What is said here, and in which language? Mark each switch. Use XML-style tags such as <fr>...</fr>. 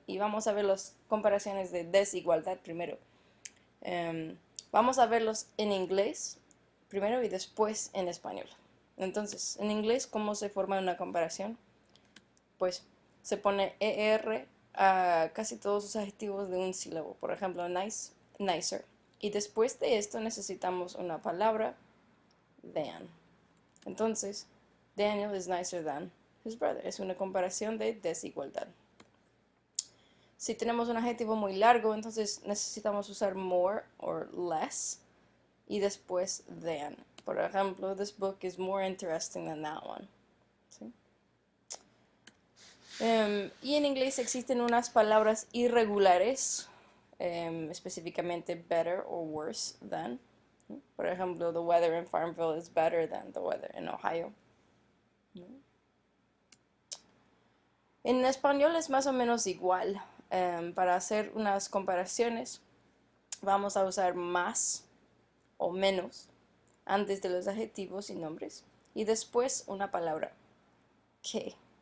<es>Y vamos a ver las comparaciones de desigualdad primero. Em, Vamos a verlos en inglés primero y después en español. Entonces, en inglés, ¿cómo se forma una comparación? Pues se pone ER a casi todos los adjetivos de un sílabo. Por ejemplo, nice, nicer. Y después de esto necesitamos una palabra, than. Entonces,</es> <en>Daniel is nicer than his brother.</en> <es>Es una comparación de desigualdad. Si tenemos un adjetivo muy largo, entonces necesitamos usar</es> <en>more or less</en> <es>y después than. Por ejemplo,</es> <en>this book is more interesting than that one.</en> <es>¿Sí? Y en inglés existen unas palabras irregulares, específicamente</es> <en>better or worse than.</en> <es>Por ejemplo,</es> <en>the weather in Farmville is better than the weather in Ohio.</en> <es>En español es más o menos igual. Para hacer unas comparaciones vamos a usar más o menos antes de los adjetivos y nombres y después una palabra que.</es>